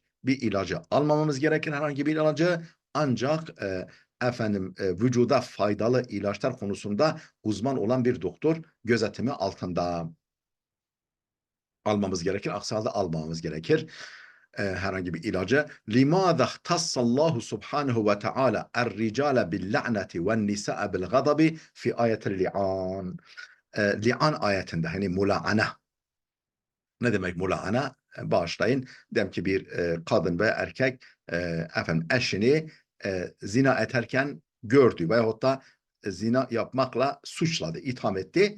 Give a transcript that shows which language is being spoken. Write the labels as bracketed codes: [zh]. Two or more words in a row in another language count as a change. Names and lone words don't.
[tr] Bir ilacı almamamız gerekir, herhangi bir ilacı ancak vücuda faydalı ilaçlar konusunda uzman olan bir doktor gözetimi altında almamız gerekir. Aksi halde almamamız gerekir. Herhangi bir ilacı. [ar] لِمَاذَا اخْتَصَّ اللّٰهُ سُبْحَانَهُ وَتَعَالَى الرِّجَالَ بِاللَّعْنَةِ وَالنِّسَاءَ بِالْغَضَبِ في آية اللعان. [tr] Li'an ayetinde hani mula'ana. Ne demek mula'ana? Bağışlayın. Dem ki bir kadın ve erkek eşini zina ederken gördü veyahut da zina yapmakla suçladı, itham etti.